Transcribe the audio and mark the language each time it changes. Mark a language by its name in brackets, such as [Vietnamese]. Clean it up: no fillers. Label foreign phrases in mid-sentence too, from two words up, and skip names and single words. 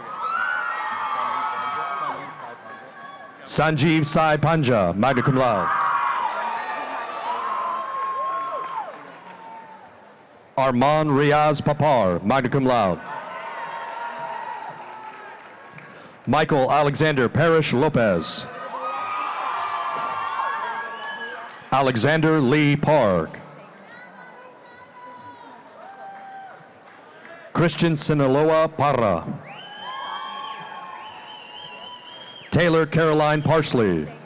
[English] Sanjeev Sai Panja, [Latin] magna cum laude. [English] Armand Riaz Papar, [Latin] magna cum laude. [English] Michael Alexander Parrish Lopez. Alexander Lee Park. Christian Sinaloa Parra. Taylor Caroline Parsley.